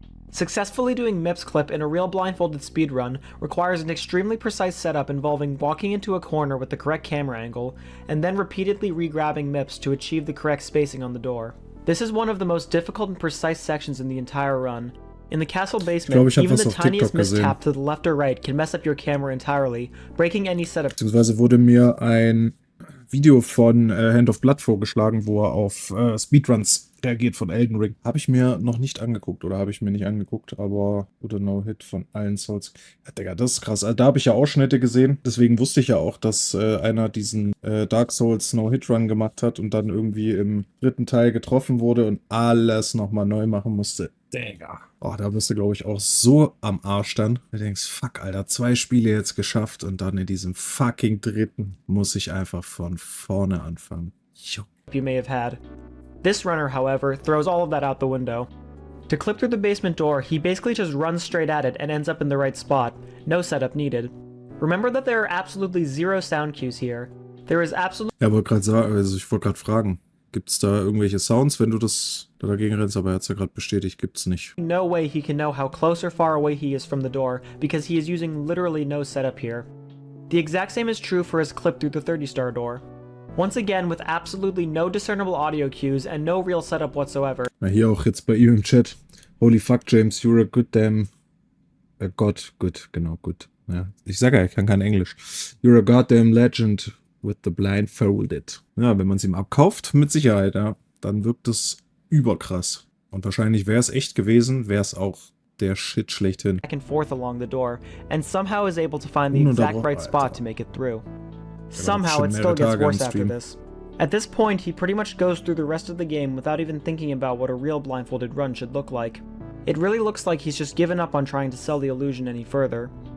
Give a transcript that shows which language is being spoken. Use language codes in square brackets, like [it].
[en] Successfully doing Mip's clip in a real blindfolded speedrun requires an extremely precise setup involving walking into a corner with the correct camera angle, and then repeatedly re-grabbing Mip's to achieve the correct spacing on the door. This is one of the most difficult and precise sections in the entire run. In the castle basement, even the tiniest mistap to the left or right can mess up your camera entirely, breaking any setup. [de] Beziehungsweise wurde mir ein Video von Hand of Blood vorgeschlagen, wo er auf Speedruns reagiert von Elden Ring. Habe ich mir noch nicht angeguckt oder habe ich mir nicht angeguckt, aber oder No-Hit von allen Souls. Ja, Digga, das ist krass. Also, da habe ich ja Ausschnitte gesehen. Deswegen wusste ich ja auch, dass einer diesen Dark Souls No-Hit-Run gemacht hat und dann irgendwie im dritten Teil getroffen wurde und alles nochmal neu machen musste. Digga. Oh, da bist du, glaube ich, auch so am Arsch dann. Du denkst, fuck, Alter, 2 Spiele jetzt geschafft und dann in diesem fucking dritten muss ich einfach von vorne anfangen. Jo. [en] You may have had. This runner, however, throws all of that out the window. To clip through the basement door, he basically just runs straight at it and ends up in the right spot. No setup needed. Remember that there are absolutely zero sound cues here. There is absolutely... [de] Ja, wollte gerade sagen, also ich wollte gerade fragen, gibt's da irgendwelche Sounds, wenn du das da dagegen rennst, aber er hat's ja gerade bestätigt, gibt's nicht. [en] No way he can know how close or far away he is from the door, because he is using literally no setup here. The exact same is true for his clip through the 30-star door. Once again, with absolutely no discernible audio cues and no real setup whatsoever. [de] Na, hier auch jetzt bei ihm im Chat. [en] Holy fuck, James, you're a good damn... God, good, genau, good. [de] Ja, ich sage ja, ich kann kein Englisch. [en] You're a goddamn legend with the blindfolded. [de] Ja, wenn man es ihm abkauft, mit Sicherheit, ja, dann wirkt es überkrass. Und wahrscheinlich wäre es echt gewesen, wäre es auch der Shit schlechthin. [en] Back and forth along the door, and somehow is able to find the exact right spot to make it through. Somehow it still gets worse after this. At this point, he pretty much goes through the rest of the game without even thinking about what a real blindfolded run should look like. It really looks like he's just given up on trying to sell the illusion any further.